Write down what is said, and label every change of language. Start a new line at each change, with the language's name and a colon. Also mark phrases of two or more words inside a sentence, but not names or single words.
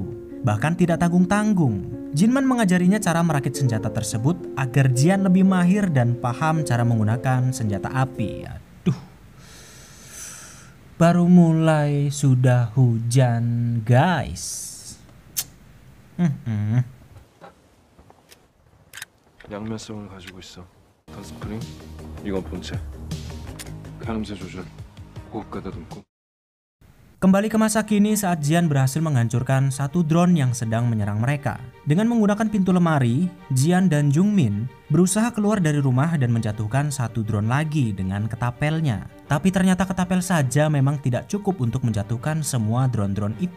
Indonesian: Bahkan tidak tanggung-tanggung, Jinman mengajarinya cara merakit senjata tersebut agar Jian lebih mahir dan paham cara menggunakan senjata api. Baru mulai sudah hujan, guys.
Korean: 양면성을 가지고 있어.
English: the spring.
Korean: 이건 본체. 가늠새 조절. 호흡 가다듬고.
Indonesian: Kembali ke masa kini saat Jian berhasil menghancurkan satu drone yang sedang menyerang mereka. Dengan menggunakan pintu lemari, Jian dan Jungmin berusaha keluar dari rumah dan menjatuhkan satu drone lagi dengan ketapelnya. Tapi ternyata ketapel saja memang tidak cukup untuk menjatuhkan semua drone-drone itu.